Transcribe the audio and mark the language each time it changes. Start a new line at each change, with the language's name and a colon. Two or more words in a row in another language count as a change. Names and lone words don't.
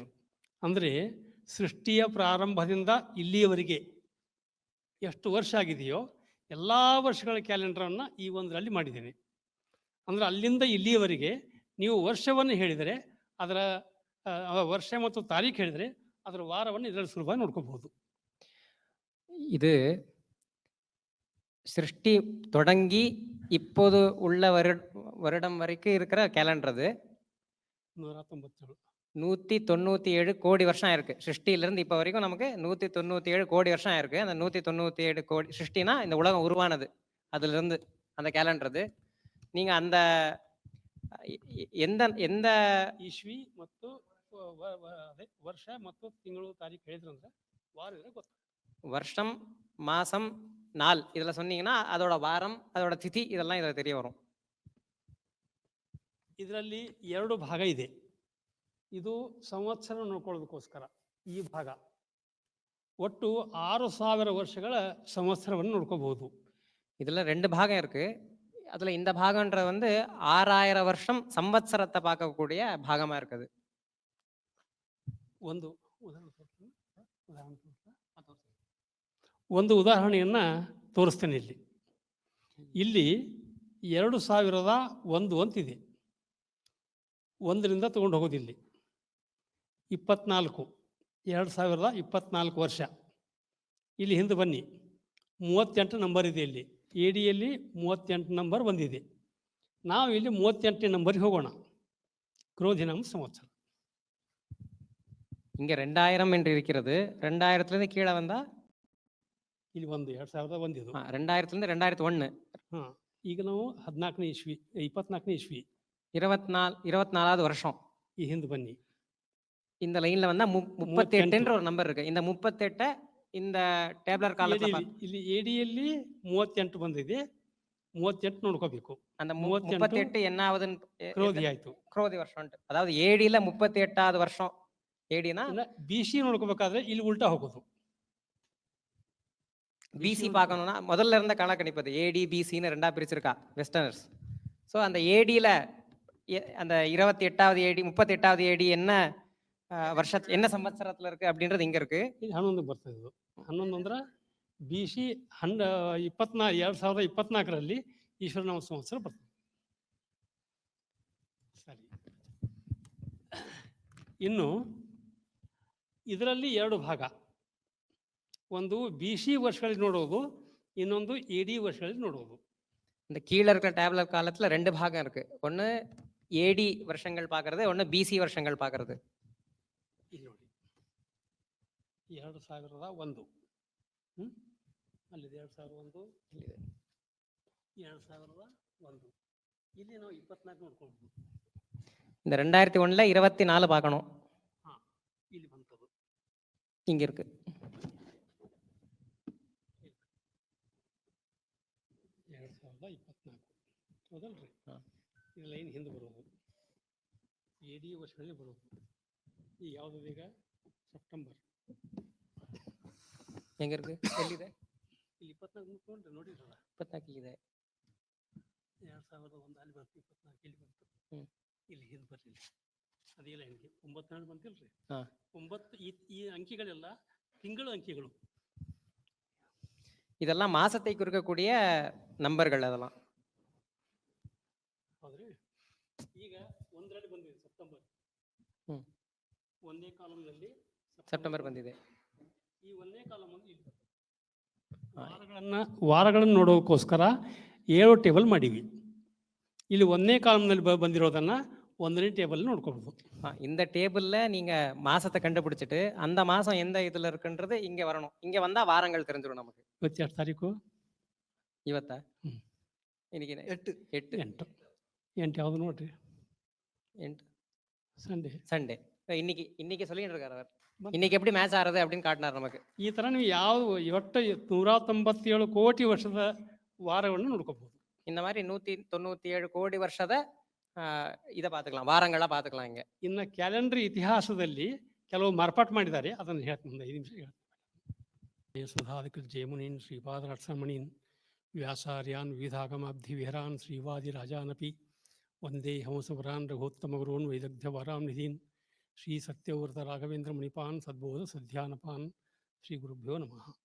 Kannada: ಅಂದರೆ ಸೃಷ್ಟಿಯ ಪ್ರಾರಂಭದಿಂದ ಇಲ್ಲಿಯವರೆಗೆ ಎಷ್ಟು ವರ್ಷ ಆಗಿದೆಯೋ ಎಲ್ಲ ವರ್ಷಗಳ ಕ್ಯಾಲೆಂಡರನ್ನು ಈ ಒಂದರಲ್ಲಿ ಮಾಡಿದ್ದೇನೆ. ಅಂದರೆ ಅಲ್ಲಿಂದ ಇಲ್ಲಿಯವರೆಗೆ ನೀವು ವರ್ಷವನ್ನು ಹೇಳಿದರೆ ಅದರ ವರ್ಷ ಮತ್ತು ತಾರೀಖು ಹೇಳಿದರೆ ಅದರ ವಾರವನ್ನು ಇದರಲ್ಲಿ ಸುಲಭವಾಗಿ ನೋಡ್ಕೋಬಹುದು.
Tamil: இது சிருஷ்டி தொடங்கி இப்போது உள்ள வருடம் வரைக்கும் இருக்கிற கேலண்டர். அது 197 கோடி வருஷம் ஆயிருக்கு. சிருஷ்டியிலிருந்து இப்போ வரைக்கும் நமக்கு 197 கோடி வருஷம் ஆயிருக்கு. அந்த 197 கோடி சிருஷ்டினா இந்த உலகம் உருவானது அதிலிருந்து அந்த கேலண்டர். அது நீங்க அந்த எந்த எந்த
Kannada: ಇಸ್ವಿ ಮತ್ತು ವರ್ಷ ಮತ್ತು ತಿಂಗಳು ತಾರೀಕು ಹೇಳಿದ್ರಂದ್ರೆ ವಾರ ಗೊತ್ತು.
Tamil: வருஷம் மாசம் நாள் இதில் சொன்னீங்கன்னா அதோட வாரம் அதோட ತಿಥಿ இதெல்லாம் இதில் தெரிய வரும்.
Kannada: ಇದರಲ್ಲಿ 2 ಭಾಗ ಇದೆ. ಇದು ಸಂವತ್ಸರ ನೋಡ್ಕೊಳ್ಳೋದಕ್ಕೋಸ್ಕರ ಈ ಭಾಗ. ಒಟ್ಟು 6000 ವರ್ಷಗಳ ಸಂವತ್ಸರವನ್ನು ನೋಡ್ಕೋಬಹುದು.
Tamil: இதில் 2 பாகம் இருக்கு. அதில் இந்த பாகன்ற வந்து 6000 வருஷம் ಸಂವತ್ಸರத்தை பார்க்கக்கூடிய ಭಾಗமா இருக்குது.
Kannada: ಒಂದು ಉದಾಹರಣೆಯನ್ನ ತೋರಿಸ್ತೇನೆ. ಇಲ್ಲಿ 2001 ಅಂತಿದೆ. 1ರಿಂದ ತಗೊಂಡು ಹೋಗೋದಿಲ್ಲಿ 24 2024 ವರ್ಷ. ಇಲ್ಲಿ ಹಿಂದೆ ಬನ್ನಿ, 38 ನಂಬರ್ ಇದೆ. ಇಲ್ಲಿ ADಯಲ್ಲಿ 38 ನಂಬರ್ ಬಂದಿದೆ. ನಾವು ಇಲ್ಲಿ 38 ನಂಬರ್ಗೆ ಹೋಗೋಣ. ಕ್ರೋಧಿನಾಮ ಸಂವತ್ಸರ.
Tamil: இங்க 2000 என்று இருக்கிறது. 2000லேருந்து கீழே வந்தா
Kannada: ಇಲ್ಲಿ 2001 ಇದು.
Tamil: 2000லேருந்து 2001.
Kannada: ಈಗ ನಾವು 14ನೇ ಇಸ್ವಿ 24ನೇ ಇಸ್ವಿ
Tamil: 24வது வருஷம்.
Kannada: ಈ ಹಿಂದೆ ಬನ್ನಿ.
Tamil: இந்த லைன்ல வந்தா 38 என்ற ஒரு நம்பர் இருக்கு. இந்த 38 இந்த ಟೇಬಲರ್ ಕಾಲத்துல
Kannada: ಇಲ್ಲಿ ADಯಲ್ಲಿ 38 ಬಂದಿದೆ. 38 ನೋಡ್ಕೋಬೇಕು.
Tamil: அந்த 38 என்னாவது
Kannada: ಕ್ರೋಧಿ ಆಯ್ತು. ಕ್ರೋಧಿ ವರ್ಷ ಉಂಟು.
Tamil: அதாவது ADல 38வது வருஷம். ADனா
Kannada: BC ನೋಡ್ಕೋಬೇಕಾದ್ರೆ ಇಲ್ಲಿ ಉಲ್ಟಾ ಹೋಗೋದು.
Tamil: BC பார்க்கணும்னா முதல்ல இருந்த கணக்கணிப்பது AD BCன்னு ரெண்டா பிரிச்சிருக்கா வெஸ்டர்னர்ஸ். ஸோ அந்த ADல அந்த 28வது AD 38வது AD என்ன ವರ್ಷ என்ன ಸಂವತ್ಸರத்துல இருக்கு அப்படின்றது இங்க இருக்கு.
Kannada: 11 ಬರ್ತದೆ. 11 ಅಂದ್ರೆ BC 2024ರಲ್ಲಿ ಈಶ್ವರನಾಮ ಸಂವತ್ಸರ ಬರ್ತದೆ. ಸರಿ. ಇನ್ನು ಇದರಲ್ಲಿ 2 ಭಾಗ. ಒಂದು BC ವರ್ಷಗಳಲ್ಲಿ ನೋಡೋದು, ಇನ್ನೊಂದು AD ವರ್ಷಗಳಲ್ಲಿ ನೋಡೋದು.
Tamil: இந்த கீழே இருக்கிற டேப்லர் காலத்துல 2 பாகம் இருக்கு. ஒன்னு AD வருஷங்கள் பார்க்கறது, ஒன்னு BC வருஷங்கள் பார்க்கறது.
Kannada: ಇಲ್ಲಿ ನೋಡಿ 2001 ಅಲ್ಲಿ 2001 ಇಲ್ಲಿದೆ 2001. ಇಲ್ಲಿ ನಾವು 24 ನೋಡ್ಕೊಳ್ಬಹುದು.
Tamil: இந்த 2001ல 24 பார்க்கணும்.
Kannada: ಇಲ್ಲಿ ಬಂತದು
Tamil: இங்க இருக்கு.
Kannada: 2024 ಹೌದಲ್ರಿ? ಇದು ಲೈನ್ ಹಿಂದೆ ಬರೋದು AD ವರ್ಷಗಳಲ್ಲಿ ಬರೋದು. ಈ ಯಾವುದು ಈಗ ಸೆಪ್ಟೆಂಬರ್ ಹೆಂಗ ಇருக்கு? ಎಲ್ಲಿದೆ? ಇಲ್ಲಿ 24 ನೋಡಿರಲ್ಲ. 24 ಇದೆ. 2001 ಅಲ್ಲಿ ಬಂತು. 24 ಇಲ್ಲಿ ಬಂತು. ಇಲ್ಲಿ ಹಿಂದೆ ಬರಲಿಲ್ಲ. ಅದೇ ಲೈನ್ಗೆ 94 ಬಂತಿಲ್ರಿ? 9 ಈ ಅಂಕಿಗಳೆಲ್ಲ ತಿಂಗಳು ಅಂಕಿಗಳು. இதெல்லாம் மாசத்தை குறிக்கக்கூடிய நம்பர்கள். அதெல்லாம் ಹೌದ್ರಿ. ಈಗ 1ರಲ್ಲಿ ಬಂದಿದೆ ಸೆಪ್ಟೆಂಬರ್. ಒಂದೇ ಕಾಲಂನಲ್ಲಿ ಸೆಪ್ಟೆಂಬರ್ ಬಂದಿದೆ. ಈ ಒಂದೇ ಕಾಲಂ ಒಂದು ಇಲ್ಲಿ ವಾರಗಳನ್ನು ನೋಡೋಕ್ಕೋಸ್ಕರ 7 ಟೇಬಲ್ ಮಾಡಿವಿ. ಇಲ್ಲಿ ಒಂದೇ ಕಾಲಂನಲ್ಲಿ ಬಂದಿರೋದನ್ನ 1ನೇ ಟೇಬಲ್ ನೋಡ್ಕೊಳ್ಬೋದು.
Tamil: இந்த டேபிள்ல நீங்க மாசத்தை கண்டுபிடிச்சிட்டு அந்த மாசம் எந்த இதுல இருக்குன்றது இங்க வரணும். இங்க வந்தா வாரங்கள் தெரிஞ்சிடும் நமக்கு.
Kannada: 22 ತಾರೀಕು ಇವತ್ತಾ? இன்னைக்கு 8 ಯಾವುದು ನೋಡ್ರಿ? 8 ಸಂಡೇ.
Tamil: இன்னைக்கு சொல்லிட்டு இருக்காரு அவர். இன்னைக்கு எப்படி மேட்ச் ஆறது அப்படின்னு காட்டினார் நமக்கு.
Kannada: ಈ ತರ ನೀವು ಯಾವ ಒಟ್ಟು 197 ಕೋಟಿ ವರ್ಷದ ವಾರವನ್ನು ನೋಡ್ಕೋಬಹುದು.
Tamil: இந்த மாதிரி 197
Kannada: ಕೋಟಿ ವರ್ಷದ
Tamil: ಇதை பார்த்துக்கலாம், ವಾರಗಳ பார்த்துக்கலாம். இங்க
Kannada: ಇನ್ನು ಕ್ಯಾಲೆಂಡರ್ ಇತಿಹಾಸದಲ್ಲಿ ಕೆಲವು ಮಾರ್ಪಾಟ್ ಮಾಡಿದ್ದಾರೆ. ಅದನ್ನು ಹೇಳ್ತೀನಿ, 5 ನಿಮಿಷ ಹೇಳ್ತೀನಿ.
Sanskrit: ಸುಧಾದಿಕ ಜಯಮುನೀನ್ ಶ್ರೀಪಾದ ರಕ್ಷಮಣೀನ್ ವ್ಯಾಸಾರ್ಯಾನ್ ವಿವಿಧಾಗಮಾಬ್ಧಿ ವಿಹರಾನ್ ಶ್ರೀವಾದಿ ರಾಜಾನಪಿ ವಂದೇ ಹಂಸವರಾನ್ ರಘೋತ್ತಮಗುರೂನ್ ವೈದಗ್ಧ್ಯವರಾಂ ನಿಧೀನ್ ಶ್ರೀ ಸತ್ಯವ್ರತ ರಾಘವೇಂದ್ರ ಮುನಿಪಾನ್ ಸದ್ಬೋಧ ಸಧ್ಯಾನಪಾನ್ ಶ್ರೀ ಗುರುಭ್ಯೋ ನಮಃ.